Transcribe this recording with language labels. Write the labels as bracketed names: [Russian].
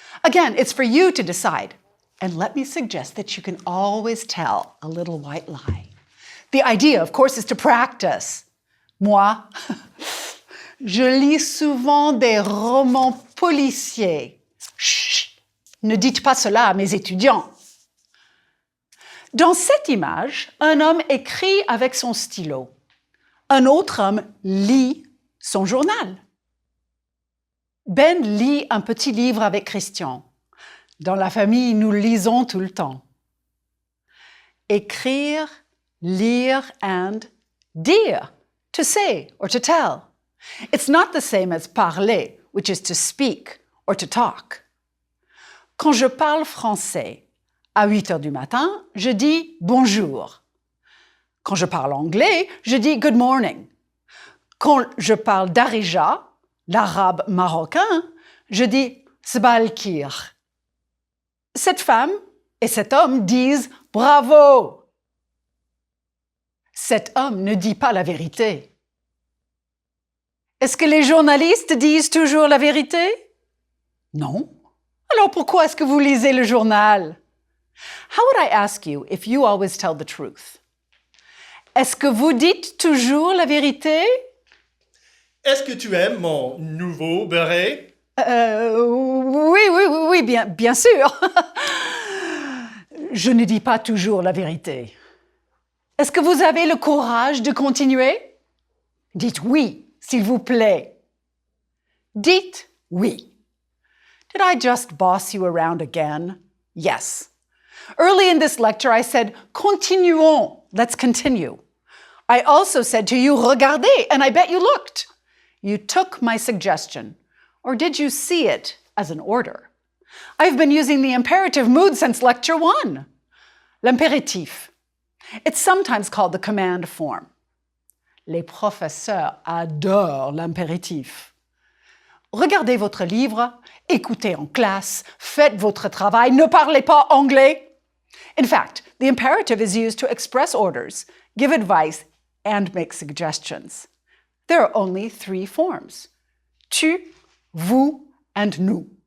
[English] Again, it's for you to decide. And let me suggest that you can always tell a little white lie. The idea, of course, is to practice. [French] Moi, je lis souvent des romans policiers. Chut, ne dites pas cela à mes étudiants. Dans cette image, un homme écrit avec son stylo. Un autre homme lit son journal. Ben lit un petit livre avec Christian. Dans la famille, nous lisons tout le temps. Écrire, lire [English] and [French] dire, [English] to say or to tell. It's not the same as parler, which is to speak or to talk. [French] Quand je parle français, à 8 heures du matin, je dis bonjour. Quand je parle anglais, je dis [English] good morning. [French] Quand je parle darija, l'arabe marocain, je dis sbalkir. Cette femme et cet homme disent bravo. Cet homme ne dit pas la vérité. Est-ce que les journalistes disent toujours la vérité? Non. Alors pourquoi est-ce que vous lisez le journal? [English] How would I ask you if you always tell the truth? [French] Est-ce que vous dites toujours la vérité? Est-ce que tu aimes mon nouveau beret? Oui, bien sûr. Je ne dis pas toujours la vérité. Est-ce que vous avez le courage de continuer? Dites oui, s'il vous plaît. Dites oui. [English] Did I just boss you around again? Yes. Early in this lecture, I said, continuons, let's continue. I also said to you, regardez, and I bet you looked. You took my suggestion. Or did you see it as an order? I've been using the imperative mood since lecture 1. L'impératif. It's sometimes called the command form. [French] Les professeurs adorent l'impératif. Regardez votre livre, écoutez en classe, faites votre travail, ne parlez pas anglais. [English] In fact, the imperative is used to express orders, give advice, and make suggestions. There are only 3 forms: tu, vous, and nous.